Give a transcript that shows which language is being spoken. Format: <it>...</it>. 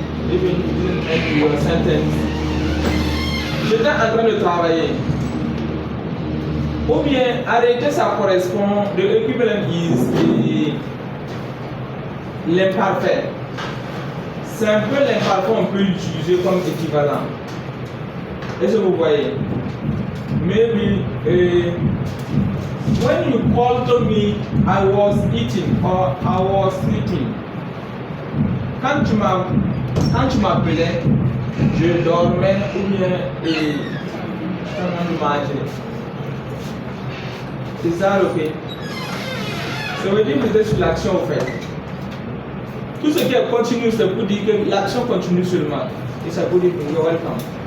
<en>Even you didn't end your sentence.</en> <fr>J'étais en train de travailler. Ou bien arrêter ça correspond,</fr> <en>the equivalent is</en> <fr>l'imparfait. C'est un peu l'imparfait, on peut l'utiliser comme équivalent. Est-ce que vous voyez?</fr> <en>Maybe when you called to me, I was eating or I was sleeping.</en> <fr>Quand tu m'appelais, je dormais ou bien je mangeais.</fr> <en>Is that okay?</en> <fr>Ça veut dire que vous êtes sur l'action au fait. Tout ce qui est continu, c'est pour dire que l'action continue seulement. Et ça veut dire que</fr> <en>you're welcome.</en>